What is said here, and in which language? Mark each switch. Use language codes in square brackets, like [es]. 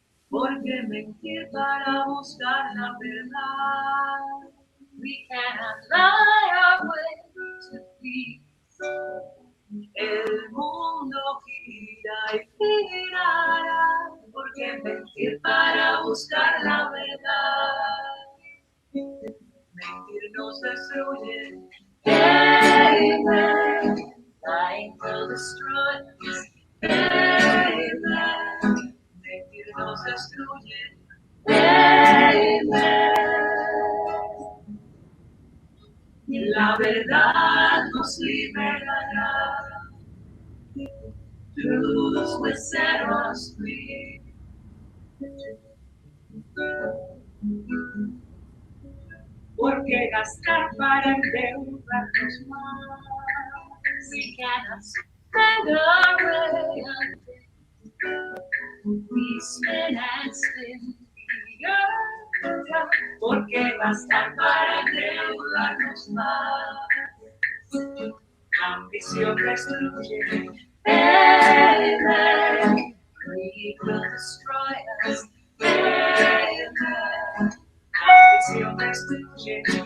[es] Porque mentir para buscar la verdad. [en] We cannot lie our way to peace. [es] El mundo gira y girará. Porque mentir para buscar la verdad. Mentir nos destruye. Amen. [en] Lying will destroy us. Amen. [es] Mentir nos destruye. Amen. La verdad nos liberará. [en] Truth will set us free. [es] Porque gastar para endeudarnos más. [en] We cannot spend our way on we spin and spin the earth. [es] Porque gastar para endeudarnos más. Ambición destruye. Amen. [en] Greed will destroy us. Amen. [es] Ambición destruye.